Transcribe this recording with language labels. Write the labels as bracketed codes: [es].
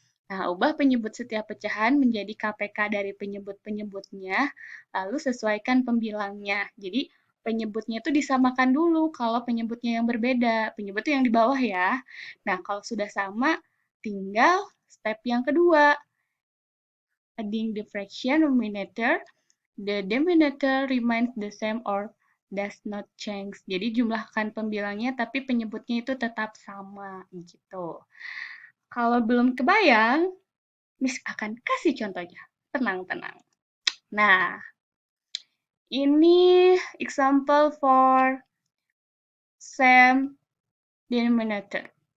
[id] Nah, ubah penyebut setiap pecahan menjadi KPK dari penyebut-penyebutnya, lalu sesuaikan pembilangnya. Jadi, penyebutnya itu disamakan dulu kalau penyebutnya yang berbeda. Penyebut itu yang di bawah ya. Nah, kalau sudah sama, tinggal step yang kedua. [en] Adding the fraction numerator, the denominator remains the same or does not change. [id] Jadi, jumlahkan pembilangnya, tapi penyebutnya itu tetap sama. Gitu. Kalau belum kebayang, Miss akan kasih contohnya. Tenang. Nah, ini [en] example for same denominator.